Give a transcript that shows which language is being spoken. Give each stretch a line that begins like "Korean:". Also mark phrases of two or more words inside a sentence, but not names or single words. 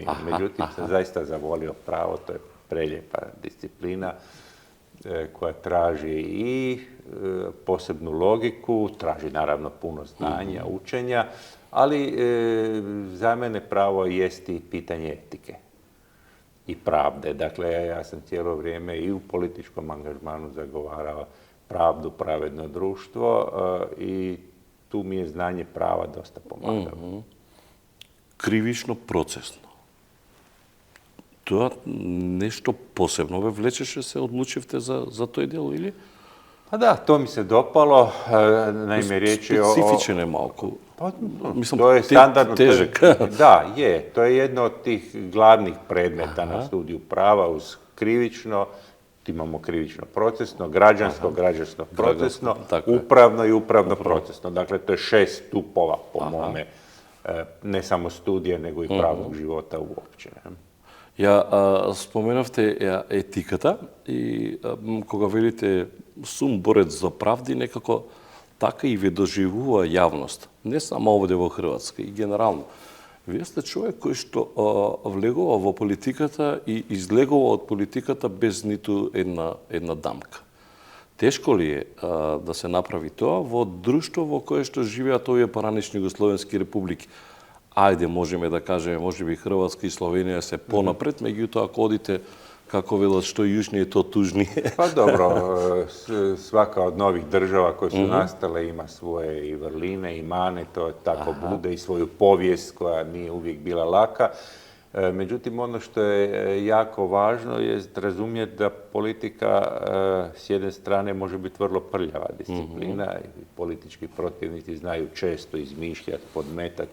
Croatian: Međutim, sam zaista zavolio pravo, to je prelijepa disciplina koja traži i posebnu logiku, traži naravno puno znanja, učenja, ali za mene pravo jest i pitanje etike i pravde. Dakle, ja sam cijelo vrijeme i u političkom angažmanu zagovarao pravdu, pravedno društvo i tu mi je znanje prava dosta pomagalo. Krivično procesno.
Macedonian: Тоа нешто посебно ве влечеше се одлучивте за тој дел или?
Croatian: Pa da, to mi se dopalo. Naime, riječ je o...
Macedonian: Специфичен е малку.
Croatian: Pa, Mislim, to je standardno. težak. Da, je. To je jedno od tih glavnih predmeta na studiju prava uz krivično. Imamo krivično procesno, građansko, građansko procesno, tako je. upravno i upravno procesno. Dakle, to je 6 stupova po mome, ne samo studije, nego i pravnog života uopće.
Macedonian: Ја споменавте етиката и кога велите сум борец за правди, некако така и ве доживува јавност. Не само овде во Хрватска, и генерално. Вие сте човек кој што влегува во политиката и излегува од политиката без ниту една дамка. Тешко ли е да се направи тоа во друштво во кое што живеат овие поранешни југословенски републики? Ајде, можеме да кажеме, можеби Хрватска и Словенија се понапред, меѓутоа ако одите, како велат,
Croatian: što južnije, to tužnije. Pa dobro, svaka od novih država koje su nastale ima svoje i vrline i mane, to tako bude, i svoju povijest koja nije uvijek bila laka. Međutim, ono što je jako važno je razumjeti da politika s jedne strane može biti vrlo prljava disciplina i politički protivnici znaju često izmišljati, podmetati.